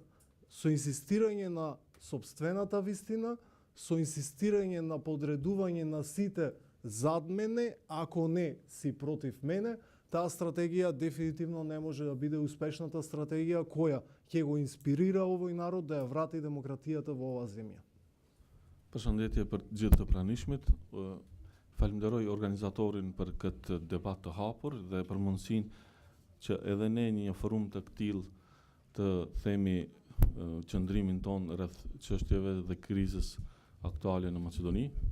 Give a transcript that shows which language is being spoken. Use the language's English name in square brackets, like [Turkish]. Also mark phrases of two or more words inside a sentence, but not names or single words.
[Macedonian] Со инсистирање на сопствената вистина, со инсистирање на подредување на сите зад мене, ако не си против мене, таа стратегија дефинитивно не може да биде успешната стратегија која ќе го инспирира овој народ да ја врати демократијата во оваа земја. [Albanian] Përshëndetje për gjithë të pranishmit. Falenderoj organizatorin për këtë debat të hapur dhe për mundësinë që edhe ne një forum të këtill të themi qëndrimin ton rreth çështjeve dhe krizës aktuale në Maqedoni.